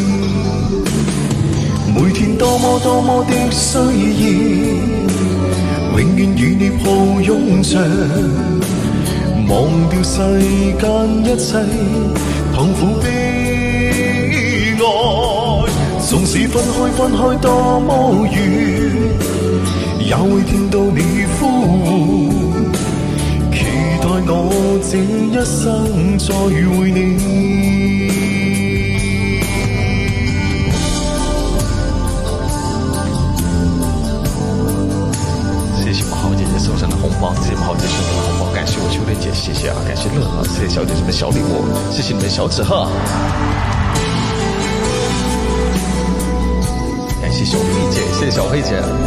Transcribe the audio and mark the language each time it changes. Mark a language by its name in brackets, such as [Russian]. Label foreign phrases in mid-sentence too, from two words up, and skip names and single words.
[Chinese] 每天多麼的需要，永遠與你抱擁着，忘掉世間一切痛苦悲哀。縱使分開多麼遠，也會聽到你呼喚，期待我這一生再會你。谢谢毛姐姐送上的红包，谢谢毛姐送上的红包，感谢我秋莲姐，谢谢啊，感谢乐乐，谢谢小姐姐们小礼物，谢谢你们小纸鹤，感谢小黑姐，谢谢小黑姐。